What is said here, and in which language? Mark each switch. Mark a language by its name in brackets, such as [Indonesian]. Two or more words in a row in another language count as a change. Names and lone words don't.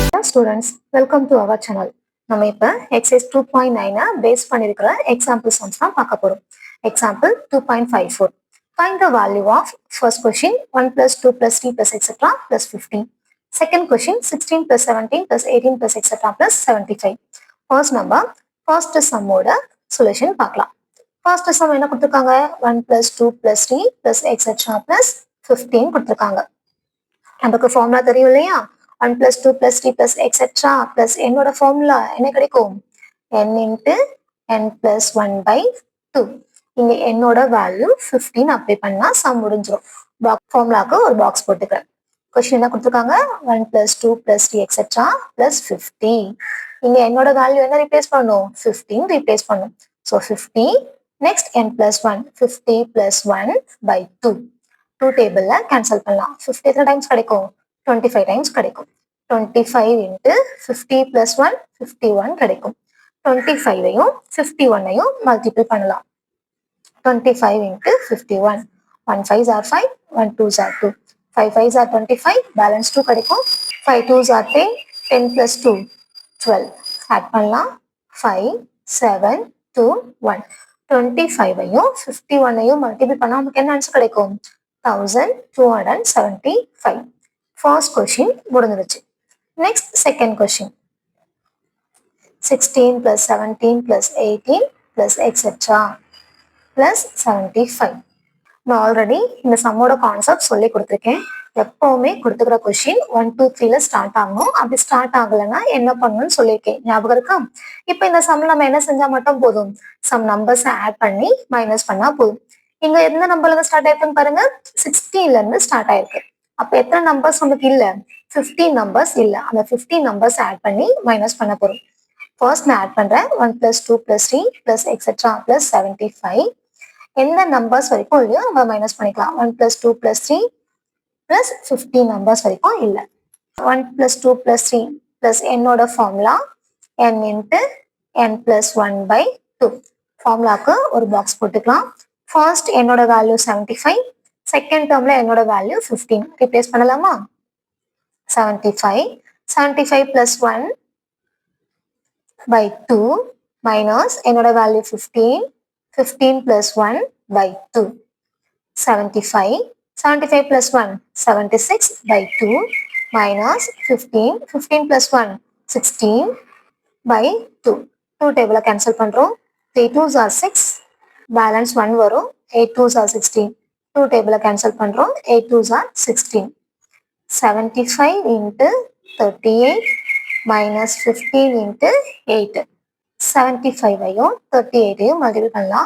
[English] students, welcome to our channel. [Tamil] நம்ம இப்ப exercise 2.9 பேஸ் பண்ணிருக்கிற example sums தான் பார்க்க போறோம். [English] Example 2.54. Find the value of first question 1 plus 2 plus 3 plus etc. plus 15. Second question 16 plus 17 plus 18 plus etc. plus 75. First number, first sum [Tamil] ஓட solution பார்க்கலாம். [English] First sum [Tamil] என்ன கொடுத்திருக்காங்க? 1 plus 2 plus 3 plus etc. plus 15 கொடுத்திருக்காங்க. நமக்கு ஃபார்முலா தெரியும் இல்லையா? [English] 1 plus 2 plus 3 plus etc. plus [Tamil] என்னோட ஃபார்முலா என்ன கிடைக்கும்? [English] n into n plus 1 by 2. [Tamil] இங்க என்னோட வேல்யூ 15 அப்ளை பண்ணா சம் முடிஞ்சிடும். ஃபார்முலாக்கு ஒரு பாக்ஸ் போட்டுக்கிறேன். கொஸ்டின் என்ன கொடுத்துருக்காங்க? [English] 1 plus 2 plus 3 etc. plus 50. [Tamil] இங்க என்னோட வேல்யூ என்ன ரீப்ளேஸ் பண்ணும்? [English] 15 ரீப்ளேஸ் பண்ணும். so 50 next n plus 1 50 plus 1 by 2. [Tamil] 2 டேபிள்ல கேன்சல் பண்ணலாம். 50 எத்தனை டைம்ஸ் கிடைக்கும்? 25 டைம்ஸ் கிடைக்கும். [English] 25 into 50 plus 1 [Tamil] 51 கிடைக்கும். 25ஐயும் 51ஐயும் மல்டிபிள் பண்ணலாம். [English] 25 into 51. 1 5s are 5, 1 2s are 2. 5 5s are 25, balance 2 கிடைக்கும். 5 2s are 10, 10 plus 2 12. [Tamil] ஆட் பண்ணலாம். 5 7 2 1. 25ஐயும் 51ஐயும் மல்டிபிள் பண்ணா நமக்கு என்ன ஆன்சர் கிடைக்கும்? 1275. [English] First question [Tamil] முடிஞ்சிருச்சு. [English] Next second question. 16 plus 17 plus 18 plus etc. plus 75. [Tamil] நான் ஆல்ரெடி இந்த சம்மோட கான்செப்ட் சொல்லி கொடுத்துருக்கேன். எப்பவுமே கொடுத்துக்கிற கொஸ்டின் 1 2 3ல ஸ்டார்ட் ஆகணும். அப்படி ஸ்டார்ட் ஆகலைன்னா என்ன பண்ணணும்னு சொல்லியிருக்கேன். ஞாபகம் இருக்கா? இப்போ இந்த சம்ல நம்ம என்ன செஞ்சா மட்டும் போதும்? சம் நம்பர்ஸ் ஆட் பண்ணி மைனஸ் பண்ணா போதும். இங்க எந்த நம்பர்ல இருந்து ஸ்டார்ட் ஆயிருக்குன்னு பாருங்க. 16ல இருந்து ஸ்டார்ட் ஆயிருக்கு. அப்ப எத்தனை நம்பர்ஸ் நமக்கு இல்ல? 15 நம்பர்ஸ் இல்ல. அந்த 15 நம்பர்ஸ் ஆட் பண்ணி மைனஸ் பண்ண போறோம். ஃபர்ஸ்ட் நான் ஆட் பண்றேன். [English] 1 plus 2 plus 3 plus etc. plus 75. [Tamil] எந்த நம்பர்ஸ் வரைக்கும் இல்லையோ நம்ம மைனஸ் பண்ணிக்கலாம். [English] 1 plus 2 plus 3 plus [Tamil] 15 நம்பர்ஸ் வரைக்கும் இல்ல. [English] 1 plus 2 plus 3 plus என்னோட ஃபார்முலா n into n plus 1 by 2. [Tamil] ஃபார்முலாக்கு ஒரு பாக்ஸ் போட்டுக்கலாம். ஃபர்ஸ்ட் என்னோட வேல்யூ 75, செகண்ட் டேர்ம்ல என்னோட வேல்யூ 15. [English] ரிப்ளேஸ் பண்ணலாமா? 75 plus 1 by 2 minus என்னோட வேல்யூ 15 plus 1 by 2. 75 plus 1 76 by 2 minus 15 plus 1 16 by 2. [Tamil] 2 டேபிள கேன்சல் பண்றோம். [English] 3 2s are 6, [Tamil] பேலன்ஸ் 1 வரும். [English] 8 2s are 16. [Tamil] 2 டேபிள கேன்சல் பண்றோம். [English] 8 2s are 16. 75 into 38 minus 15 into 8. [Tamil] 75ஐயும் 38ஐயும் மல்டிபிள் பண்ணலாம்.